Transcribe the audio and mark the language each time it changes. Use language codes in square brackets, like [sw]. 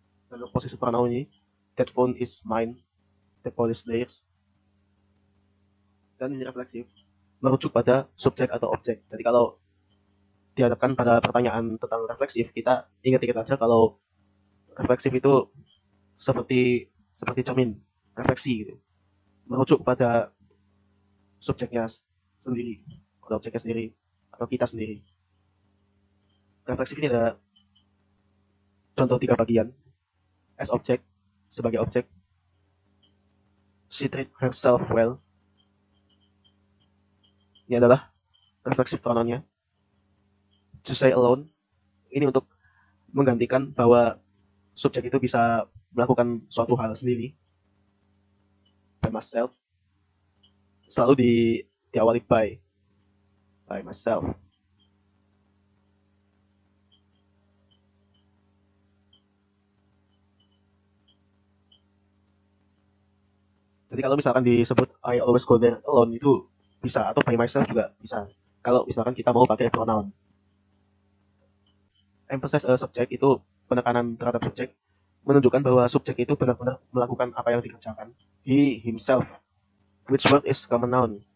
[en] Lalu possessive pronoun ini, that phone is mine, the phone is theirs. [id] Dan ini refleksif, merujuk pada subjek atau objek. Jadi kalau dihadapkan pada pertanyaan tentang refleksif, kita ingat-ingat aja kalau refleksif itu seperti cermin, refleksi gitu, merujuk pada subjeknya sendiri, pada objeknya sendiri, atau kita sendiri. Refleksif ini ada contoh 3 bagian. [en] As object, sebagai objek, she treat herself well. [id] Ini adalah refleksif pronounnya. To say alone, ini untuk menggantikan bahwa subjek itu bisa melakukan suatu hal sendiri. [en] By myself, selalu diawali by myself. [id] Jadi kalau misalkan disebut I always go there alone itu bisa, atau by myself juga bisa. Kalau misalkan kita mau pakai pronoun. Emphasize subjek itu penekanan terhadap subjek, menunjukkan bahwa subjek itu benar-benar melakukan apa yang dikerjakan. [en] He himself, which word is common noun.